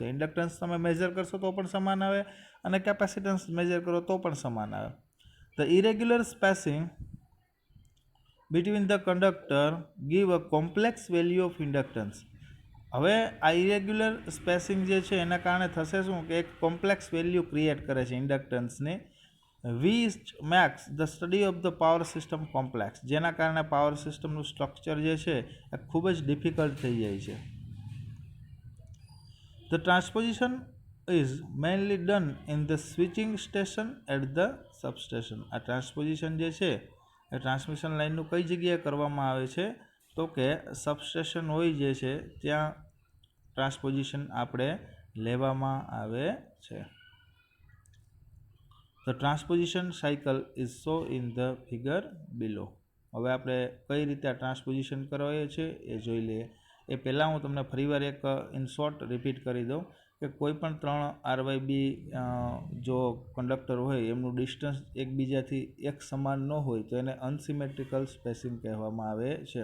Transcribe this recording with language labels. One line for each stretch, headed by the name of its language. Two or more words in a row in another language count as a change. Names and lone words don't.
Gujarati: ઇન્ડક્ટન્સ તમે મેજર કરશો તો પણ સમાન આવે અને કેપેસિટન્સ મેજર કરો તો પણ સમાન આવે.
English: The irregular spacing between the conductor give a complex value of inductance.
Gujarati: હવે આ
English: irregular spacing
Gujarati: જે છે એના કારણે થશે શું કે એક
English: complex value
Gujarati: ક્રિએટ કરે છે ઇન્ડક્ટન્સની,
English: which makes the study of the power system complex,
Gujarati: જેના કારણે
English: power system
Gujarati: સ્ટ્રક્ચર જે છે એ ખૂબ જ ડિફિકલ્ટ થઈ જાય છે.
English: The transposition is mainly done in the switching station at the substation.
Gujarati: આ ટ્રાન્સપોઝિશન જે છે એ
English: transmission line
Gujarati: કઈ જગ્યાએ કરવામાં આવે છે તો કે સબસ્ટેશન હોય જે છે ત્યાં ટ્રાન્સપોઝિશન આપણે લેવામાં આવે છે.
English: The transposition cycle is shown in the figure below.
Gujarati: હવે આપણે કઈ રીતે આ ટ્રાન્સપોઝિશન કરવાય છે એ જોઈ લઈએ. એ પહેલાં હું તમને ફરીવાર એક
English: in short repeat
Gujarati: કરી દઉં કે કોઈ પણ 3 RYB જો કંડક્ટર હોય એમનું ડિસ્ટન્સ એકબીજાથી એક સમાન ન હોય તો એને
English: unsymmetrical spacing
Gujarati: કહેવામાં આવે છે.